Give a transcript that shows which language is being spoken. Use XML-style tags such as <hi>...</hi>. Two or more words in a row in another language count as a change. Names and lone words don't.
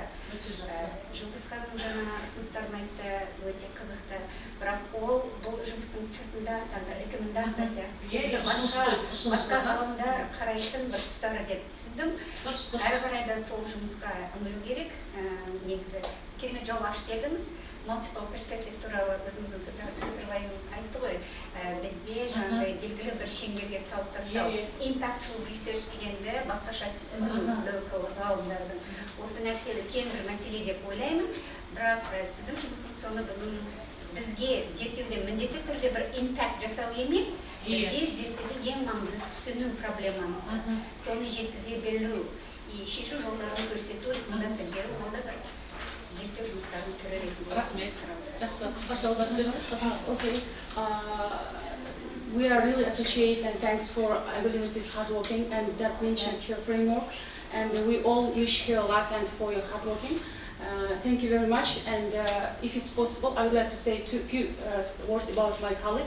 <kk>Жұлдыз ханым жаңа ұсыныстарын айтты, өте қызықты, бірақ ол бұл жұмыстың сыртында рекомендация сияқты басқа ғалымдар қарайтын бір тұстары деп түсіндім. Әрі қарай да сол жұмысқа үңілу керек. Негізі керемет жол ашып бердіңіз.</kk> <en>Multiple perspective</en> <kk>туралы өзіңіздің супервайзеріңіз айтты ғой, бізде жаңағыдай белгілі бір шеңберге салып тастау,</kk> <en>impactful research</en> <kk>дегенді басқаша түсіну local ғалымдардың. Осы нәрсе үлкен бір мәселе деп ойлаймын, бірақ сіздің жұмысыңыз соны бұның бізге зерттеуде міндетті түрде бір impact жасау емес, бізге зерттеуде ең маңызды түсіну проблеманы, соны жеткізе білу, шешу жолдарын көрсету, рекомендация беру, ол да бір зерттеу жұмыстарын түрі ретінде. Рахмет. Жақсы, қысқаша аударып беріңіз. Okay.</kk> <en>We are really appreciate and thanks for Aigolim's hard working and that mentioned her framework, and we all wish her luck and for your hard working. Thank you very much, and if it's possible, I would like to say a few words about my colleague.</en>